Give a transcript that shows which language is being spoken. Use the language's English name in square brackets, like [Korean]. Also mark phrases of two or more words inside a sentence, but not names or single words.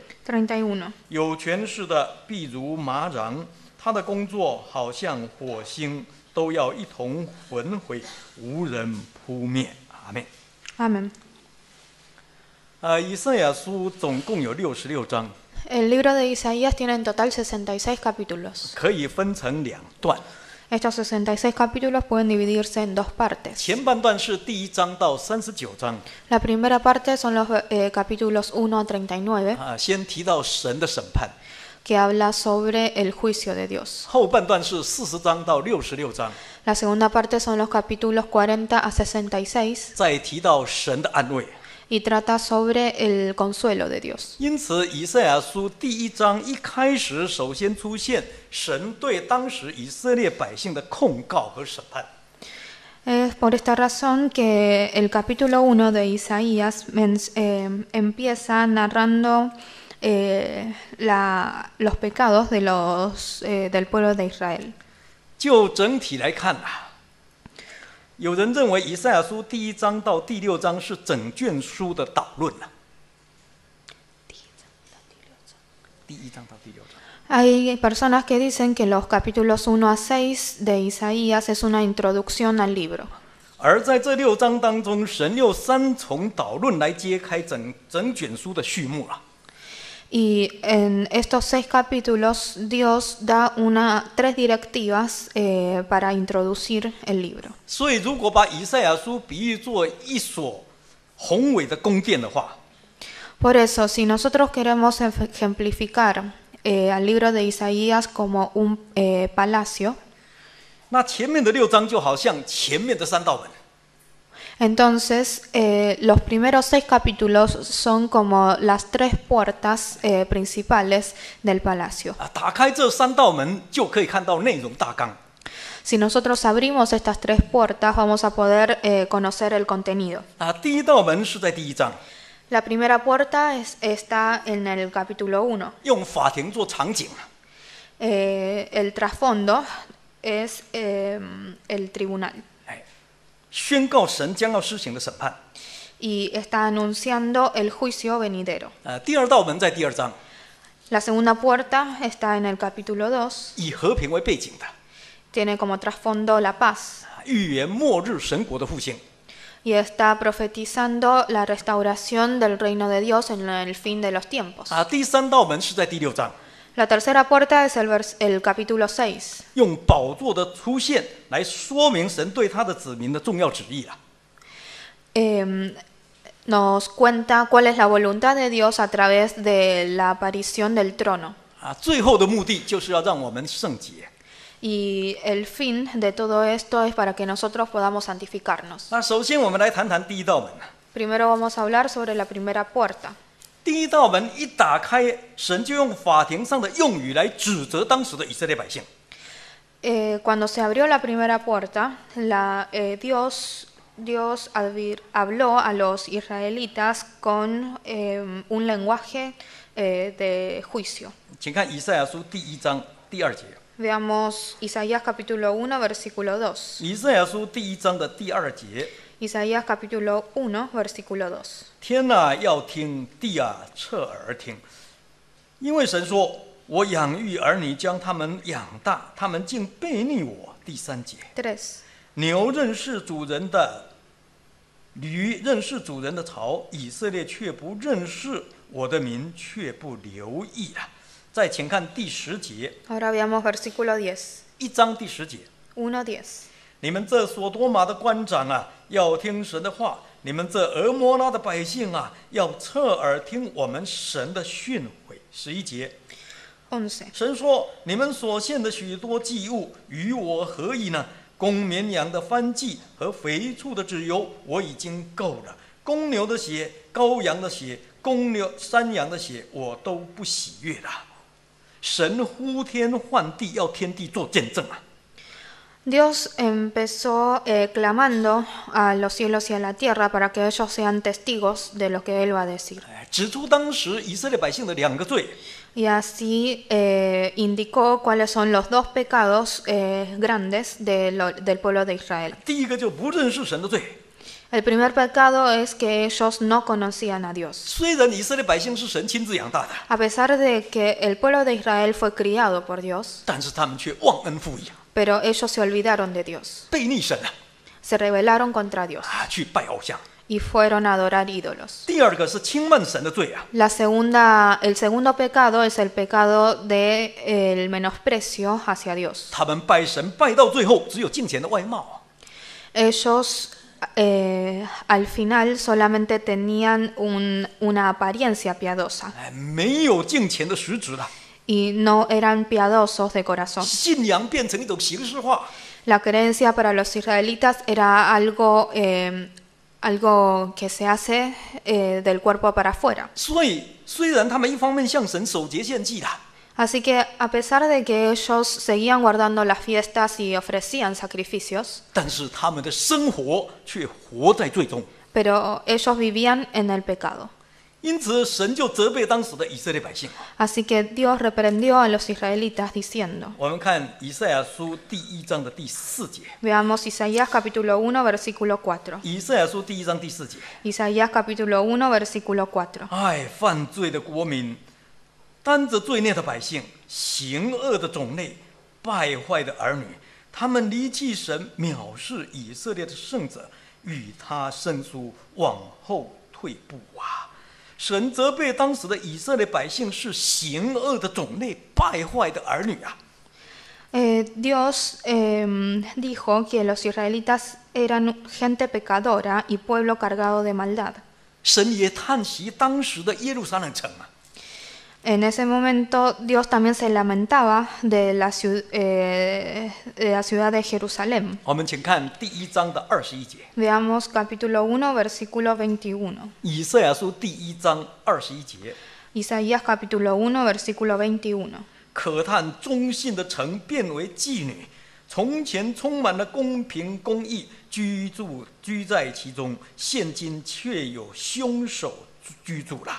[Chinese] 31. 有权势的必如麻瓤，他的工作好像火星，都要一同焚毁，无人扑灭。阿们。 [Spanish] Amén. [Chinese] 以赛亚书总共有66章， [Spanish] El libro de Isaías tiene en total 66 capítulos. [Chinese] 可以分成2段。 [Spanish] Estos 66 capítulos pueden dividirse en dos partes. [Chinese] 前半段是第1章到39章， [Spanish] La primera parte son los capítulos 1 a 39, [Chinese] 先提到神的审判。 [Spanish] que habla sobre el juicio de Dios. [Chinese] 后半段是40章到66章， [Spanish] La segunda parte son los capítulos 40 a 66, [Chinese] 再提到神的安慰。 [Spanish] y trata sobre el consuelo de Dios. [Chinese] 因此，以赛亚书第1章一开始，首先出现神对当时以色列百姓的控告和审判。 [Spanish] Es por esta razón que el capítulo 1 de Isaías empieza narrando los pecados de del pueblo de Israel. [Chinese] 就整体来看有人认为以赛亚书第1章到第6章是整卷书的导论第1章到第6章。 [Spanish] Hay personas que dicen que los capítulos 1 a 6 de Isaías es una introducción al libro. [Chinese] 而在这6章当中，神用3重导论来揭开整卷书的序幕了。 [Spanish] Y en estos 6 capítulos Dios da 3 directivas para introducir el libro. [Chinese] 所以，如果把以赛亚书比喻作一所宏伟的宫殿的话， [Spanish] Por eso, si nosotros queremos ejemplificar al libro de Isaías como un palacio, [Chinese] 那前面的6章就好像前面的3道门。 [Spanish] entonces los primeros 6 capítulos son como las 3 puertas principales del palacio. [Chinese] 打开这3道门，就可以看到内容大纲。 [Spanish] Si nosotros abrimos estas 3 puertas, vamos a poder conocer el contenido. [Chinese] 第1道门是在第1章， [Spanish] La primera puerta está en el capítulo 1. [Chinese] 用法庭做场景。 [Spanish] El trasfondo es el tribunal. [Chinese] 宣告神将要施行的审判。 [Spanish] Y está anunciando el juicio venidero. [Chinese] 第2道门在第2章， [Spanish] La segunda puerta está en el capítulo 2. [Chinese] 以和平为背景的， [Spanish] Tiene como trasfondo la paz. [Chinese] 预言末日神国的复兴。 [Spanish] Y está profetizando la restauración del reino de Dios en el fin de los tiempos. [Chinese] 第3道门是在第6章， [Spanish] La tercera puerta es el capítulo 6. [Chinese] 用宝座的出现来说明神对他的子民的重要旨意了。 [Spanish] Nos cuenta cuál es la voluntad de Dios a través de la aparición del trono. [Chinese] 最后的目的就是要让我们圣洁。 [Spanish] Y el fin de todo esto es para que nosotros podamos santificarnos. [Chinese] 首先我们来谈谈第1道门。 [Spanish] Primero vamos a hablar sobre la primera puerta. [Chinese] 第1道门一打开，神就用法庭上的用语来指责当时的以色列百姓。 [Spanish] Cuando se abrió la primera puerta, Dios habló a los israelitas con un lenguaje de juicio. [Chinese] 请看以赛亚书第1章第2节。 [Spanish] Veamos Isaías capítulo 1, versículo 2. [Chinese] 以赛亚书第1章的第2节。 [Spanish] Isaías capítulo 1, versículo 2. [Chinese] 天啊，要听；地啊，侧耳听。因为神说：“我养育儿女，将他们养大，他们竟背逆我。” 第3节。 [Spanish] 3. [Chinese] 牛认识主人的，驴认识主人的槽，以色列却不认识，我的民却不留意啊。再请看第10节。 [Spanish] Ahora veamos versículo 10. [Chinese] 1章第10节。 [Spanish] 1:10. [Chinese] 你们这所多玛的官长啊，要听神的话；你们这俄摩拉的百姓啊，要侧耳听我们神的训诲。11节， [Spanish] 11. [Chinese] 神说：你们所献的许多祭物与我何异呢？公绵羊的燔祭和肥畜的脂油，我已经够了；公牛的血、羔羊的血、山羊的血，我都不喜悦了。神呼天唤地，要天地做见证啊！ [Spanish] Dios empezó clamando a los cielos y a la tierra para que ellos sean testigos de lo que Él va a decir. [Chinese] 指出当时以色列百姓的2个罪。 [Spanish] Y así indicó cuáles son los 2 pecados grandes del pueblo de Israel. [Chinese] 第一个就不认识神的罪。 [Spanish] El primer pecado es que ellos no conocían a Dios. [Chinese] 虽然以色列百姓是神亲自养大的， [Spanish] A pesar de que el pueblo de Israel fue criado por Dios, [Chinese] 但是他们却忘恩负义， [Spanish] pero ellos se olvidaron de Dios, [Chinese] 背逆神啊， [Spanish] se rebelaron contra Dios [Chinese] 去拜偶像。 [Spanish] y fueron a adorar ídolos. [Chinese] 第二个是轻慢神的罪啊， [Spanish] El segundo pecado es el pecado del menosprecio hacia Dios. [Chinese] 他们拜神拜到最后，只有敬虔的外貌。 [Spanish] Ellos al final solamente tenían una apariencia piadosa [Chinese] 没有敬虔的实质了， [Spanish] y no eran piadosos de corazón. [Chinese] 信仰变成一种形式化。 [Spanish] La creencia para los israelitas era algo que se hace del cuerpo para afuera. [Chinese] 所以，虽然他们一方面向神守节献祭了， [Spanish] Así que a pesar de que ellos seguían guardando las fiestas y ofrecían sacrificios, [Chinese] 但是他们的生活却活在罪中。 [Spanish] pero ellos vivían en el pecado. [Chinese] 因此，神就责备当时的以色列百姓。 [Spanish] Así que Dios reprendió a los israelitas diciendo, [Chinese] 我们看以赛亚书第1章的第4节。 [Spanish] veamos Isaías capítulo 1 versículo 4. [Chinese] 以赛亚书第1章第4节。 [Spanish] Isaías capítulo 1 versículo 4. [Chinese] 哎，犯罪的国民，担着罪孽的百姓，行恶的种类，败坏的儿女，他们离弃神，藐视以色列的圣者，与他生疏，往后退步啊！神责备当时的以色列百姓是行恶的种类，败坏的儿女啊！ [Spanish] Dios dijo que los israelitas eran gente pecadora y pueblo cargado de maldad. [Chinese] 神也叹息当时的耶路撒冷城啊！ [Spanish] En ese momento Dios también se lamentaba de la ciudad de Jerusalén. [Chinese] 我们请看第1章的21节。 [Spanish] Veamos capítulo 1 versículo 21. [Chinese] 以赛亚书第1章21节。 [Spanish] Isaías capítulo 1 versículo 21. [Chinese] 可叹忠信的城变为妓女，从前充满了公平公义，居在其中，现今却有凶手居住了。